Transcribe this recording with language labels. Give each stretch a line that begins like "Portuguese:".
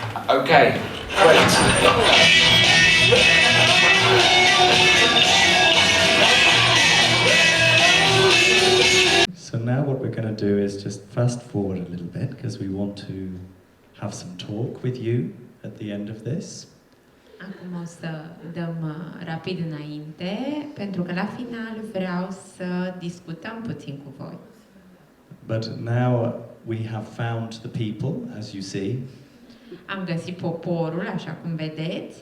English: Okay, great. So now what we're going to do is just fast forward a little bit, because we want to have some talk with you at the end of this.
Romanian: Acum o să dăm rapid înainte, pentru că la final vreau să discutăm puțin cu voi.
English: But now we have found the people, as you see.
Romanian: Am găsit poporul, așa cum vedeți.